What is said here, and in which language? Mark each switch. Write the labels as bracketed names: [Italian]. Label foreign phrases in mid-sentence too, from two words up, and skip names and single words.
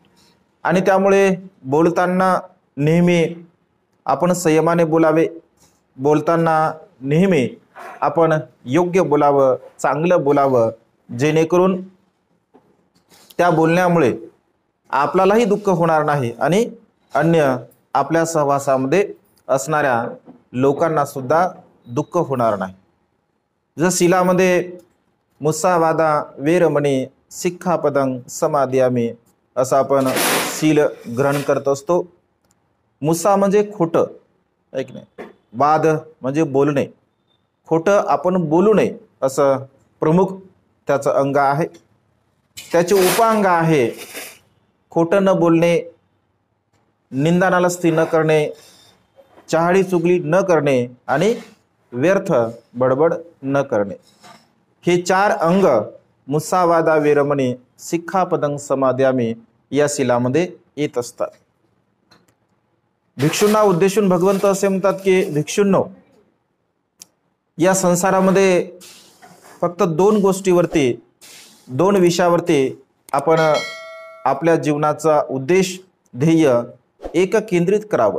[Marathi] आणि त्यामुळे बोलताना नेहमी आपण संयमाने बोलावे, बोलताना नेहमी आपण योग्य बोलावं, चांगलं बोलावं, जेणेकरून त्या बोलण्यामुळे आपल्यालाही दुःख होणार नाही आणि अन्य आपल्या सहवासामध्ये असणाऱ्या लोकांना सुद्धा दुःख होणार नाही। जर शीलामध्ये [Pali] मुसावादा वेरमणी सिक्खापदं समादियामी [Marathi] असं आपण शील ग्रहण करत असतो। मुसा म्हणजे खोटं, ऐक नाही, वाद म्हणजे बोलणे, खोटं आपण बोलू नये असं प्रमुख त्याचं अंग आहे। त्याचे उपांग आहे खोटं न बोलणे, निंदानालस्ती न करणे, चहाडी चुगली न करणे आणि व्यर्थ बडबड न करणे। हे चार अंग [Pali] मुसावादा वेरमणी सिक्खापदं समादियामी [Marathi] या शीलामध्ये येत असतात। भिक्षूंना उद्देशून भगवंत असे म्हणतात की भिक्षूंनो, या संसारामध्ये फक्त दोन गोष्टीवरती, दोन विषयावरती आपण आपल्या जीवनाचा उद्देश, ध्येय एक केंद्रित करावं.